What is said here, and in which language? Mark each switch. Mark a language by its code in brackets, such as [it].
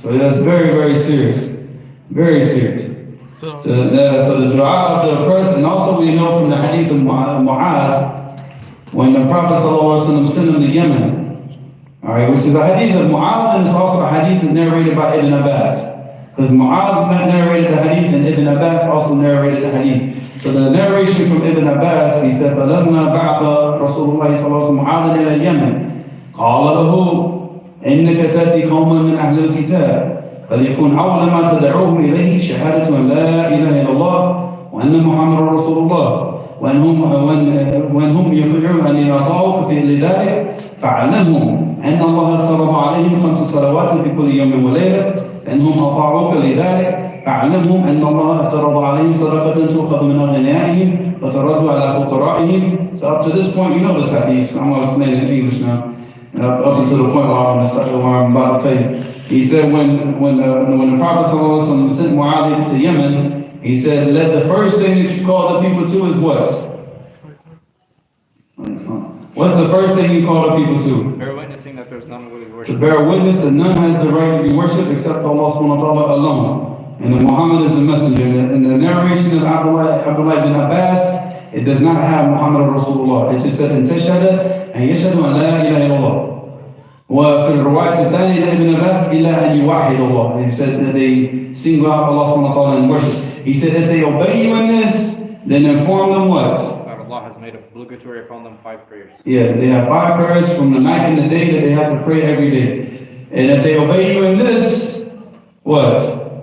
[en] So that's very, very serious. Very serious. So the dua of the person, also we know from the hadith of Mu'adh, when the Prophet ﷺ sent him to Yemen, alright, which is a hadith of Mu'adh, and it's also a hadith narrated by Ibn Abbas. Because Mu'adh narrated the hadith and Ibn Abbas also narrated the hadith. So the narration from Ibn Abbas, he said, [ar] فَلَمَّا بَعْثَ رَسُولُ اللَّهِ صَلَّى اللَّهُ عَلَيْهِ وَسَلَّمَ مُعَاذًا إِلَى الْيَمَنِ قَالَ لَهُ إِنَّكَ تَأْتِي قَوْمًا مِنْ أَهْلِ الْكِتَابِ فليكن أول ما تدعوهم إليه شهادة أن لا إله إلا الله وأن محمد رسول الله وأن هم يطيعون أن يطاعوك في لذلك فاعلمهم أن الله افترض عليهم 5 صلوات في كل يوم وليلة فإنهم أطاعوك لذلك فاعلمهم أن الله افترض عليهم صدقة تؤخذ من أغنيائهم وترد على فقرائهم. [en] So up to this point, you know this hadith. I'm going to explain it in English now. Up until the point where I'm about to tell you. He said when the Prophet ﷺ sent Mu'adh to Yemen, he said, let the first thing that you call the people to is what? What's the first thing you call the people to? Bear witnessing that there's none worthy of worship. To bear witness that none has the right to be worshipped except Allah subhanahu wa ta'ala alone. And that Muhammad is the messenger. In the narration of Abdullah ibn Abbas, it does not have Muhammad Rasulullah. It just said, [ar] إن تشهد أن يشهد أن لا إله إلا الله. وفي الرواية الثانية لابن عباس إلا أن يوحد الله. [en] He said that they single out Allah subhanahu wa ta'ala in worship. He said if they obey you in this, then inform them what? That Allah has made obligatory upon them 5 prayers. Yeah, they have 5 prayers from the night and the day that they have to pray every day. And if they obey you in this, what?